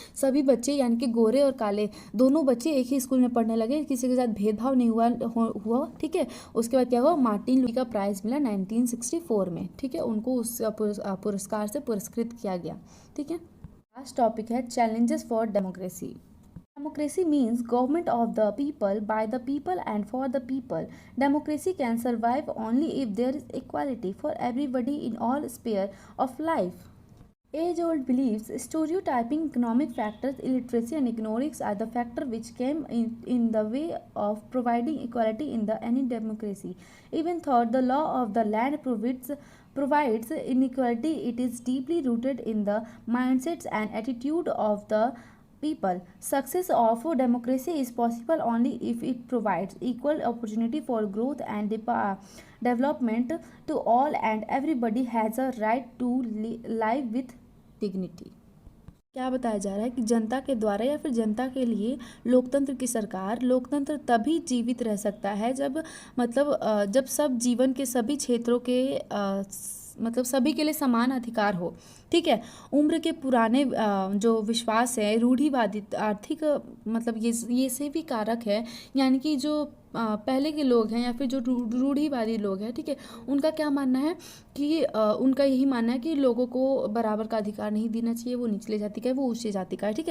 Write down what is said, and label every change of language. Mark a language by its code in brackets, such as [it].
[hi] सभी बच्चे यानी कि गोरे और काले दोनों बच्चे एक ही स्कूल में पढ़ने लगे, किसी के साथ भेदभाव नहीं हुआ। ठीक है, उसके बाद क्या हुआ, मार्टिन लूथर का प्राइज़ मिला 1964 में। ठीक है, उनको उस पुरस्कार से पुरस्कृत किया गया। ठीक है, [en] last topic [hi] है [en] Challenges for democracy. Democracy means government of the people, by the people, and for the people. Democracy can survive only if there is equality for everybody in all spheres of life. Age-old beliefs, stereotyping, economic factors, illiteracy, and ignorance are the factors which came in the way of providing equality in any democracy. Even though the law of the land provides inequality, it is deeply rooted in the mindsets and attitude of the people. Success of democracy is possible only if it provides equal opportunity for growth and development to all, and everybody has a right to live with dignity. [hi] क्या बताया जा रहा है कि जनता के द्वारा या फिर जनता के लिए लोकतंत्र की सरकार, लोकतंत्र तभी जीवित रह सकता है जब जब सब जीवन के सभी क्षेत्रों के सभी के लिए समान अधिकार हो। ठीक है, उम्र के पुराने जो विश्वास है, रूढ़िवादी आर्थिक ये से भी कारक है, यानी कि जो पहले के लोग हैं या फिर जो रूढ़िवादी लोग हैं, ठीक है, उनका क्या मानना है कि उनका यही मानना है कि लोगों को बराबर का अधिकार नहीं देना चाहिए, वो निचले जाति का है, वो उच्च जाति का है।